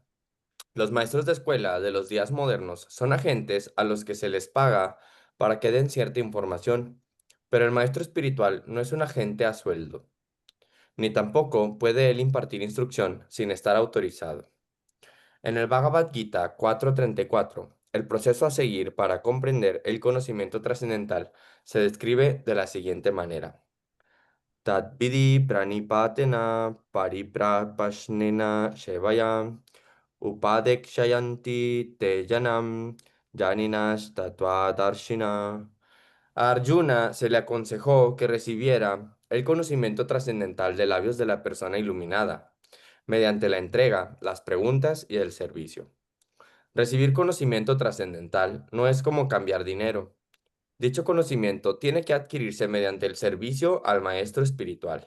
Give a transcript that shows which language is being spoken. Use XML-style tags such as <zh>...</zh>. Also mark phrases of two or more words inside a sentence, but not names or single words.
<es>Los maestros de escuela de los días modernos son agentes a los que se les paga para que den cierta información, pero el maestro espiritual no es un agente a sueldo, ni tampoco puede él impartir instrucción sin estar autorizado. En el Bhagavad Gita 4.34, el proceso a seguir para comprender el conocimiento trascendental se describe de la siguiente manera.</es> <sa>Tadvidi pranipatena pariprapashnena shevaya upadekshayanti te janam janinas tatvadarshina.</sa> <es>A Arjuna se le aconsejó que recibiera el conocimiento trascendental de labios de la persona iluminada, mediante la entrega, las preguntas y el servicio. Recibir conocimiento trascendental no es como cambiar dinero. Dicho conocimiento tiene que adquirirse mediante el servicio al maestro espiritual.</es>